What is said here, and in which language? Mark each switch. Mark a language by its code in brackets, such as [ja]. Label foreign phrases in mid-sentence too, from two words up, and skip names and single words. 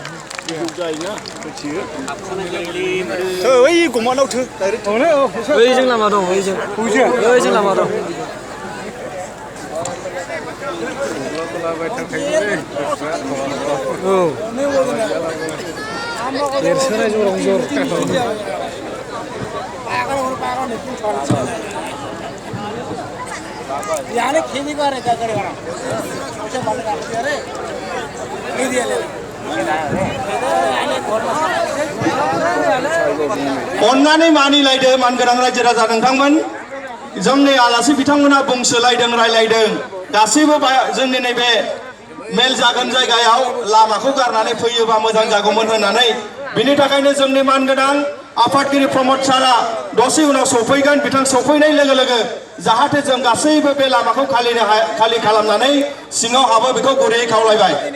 [brx] ओइ गमानाव थो डाइरेक्ट ओइजों लामा दं ओइजों लामा दं औ देरसोनाय जराव जर [hi] याने खेती करे क्या करेगा अच्छा बंद कर दिया रे नहीं दिया ले [brx] अन्नानै मानिलायदो मानगोनां रायजो राजा नोंथांमोन जोंनि आलासि बिथांमोना बुंसोलायदों रायलायदों गासैबो जोंनि नैबे मेल जागोन जायगायाव लामाखौ गारनानै फैयोबा मोजां जागौमोन होननानै बिनि थाखायनो जोंनि मानगोनां आफादगिरि प्रमद सारा दसे उनाव सफैगोन बिथां सफैनाय लोगो लोगो जाहाथे जों गासैबो बे लामाखौ खालि खालामनानै सिङाव हाबो बेखौ गुरैयै खावलायबाय।